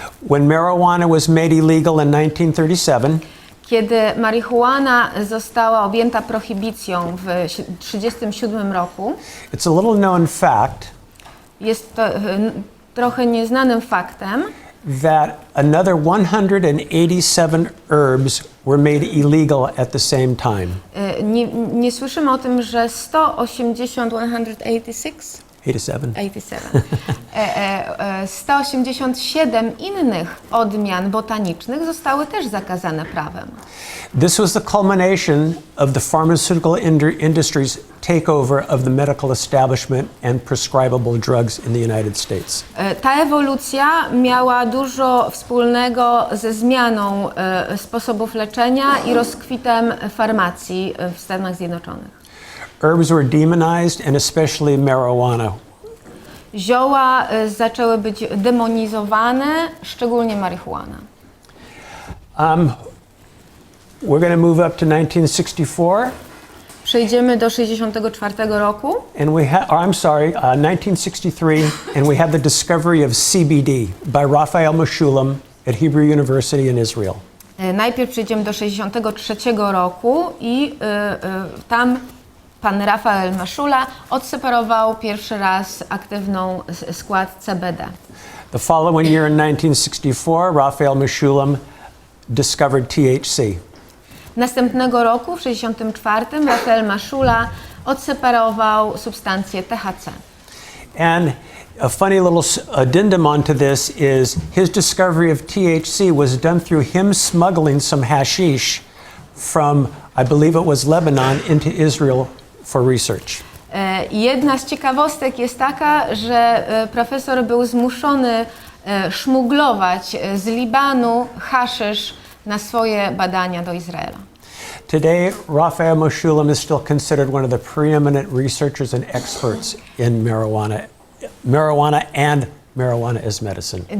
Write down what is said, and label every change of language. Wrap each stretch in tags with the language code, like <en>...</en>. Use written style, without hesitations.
<en>When marijuana was made illegal in 1937,</en> <pl>Kiedy marihuana została objęta prohibicją w 1937 roku,</pl> <en>it's a little known fact</en> <pl>jest to trochę nieznanym faktem,</pl> <en>that another 187 herbs were made illegal at the same time.</en> <pl>nie słyszymy o tym, że 187 innych odmian botanicznych zostały też zakazane prawem.</pl> <en>This was the culmination of the pharmaceutical industry's takeover of the medical establishment and prescribable drugs in the United States.</en> <pl>Ta ewolucja miała dużo wspólnego ze zmianą sposobów leczenia i rozkwitem farmacji w Stanach Zjednoczonych.</pl> <en>Herbs were demonized, and especially marijuana.</en> <pl>Zioła zaczęły być demonizowane, szczególnie marihuana.</pl> <en>We're going to move up to 1964.</en> <pl>Przejdziemy do 1964 roku.</pl> <en>And 1963, and we have the discovery of CBD by Raphael Mechoulam at Hebrew University in Israel.</en> <pl>Najpierw przejdziemy do 1963 roku i tam pan Raphael Mechoulam odseparował pierwszy raz aktywną skład CBD.</pl> <en>The following year in 1964, Raphael Mechoulam discovered THC.</en> <pl>Następnego roku, w 1964, Raphael Mechoulam odseparował substancję THC.</pl> <en>And a funny little addendum onto this is his discovery of THC was done through him smuggling some hashish from, I believe it was Lebanon, into Israel for research.</en> <pl>Jedna z ciekawostek jest taka, że profesor był zmuszony szmuglować z Libanu haszysz na swoje badania do Izraela.</pl> <en>Today, Raphael Mechoulam is still considered one of the preeminent researchers and experts in marijuana as medicine.</en>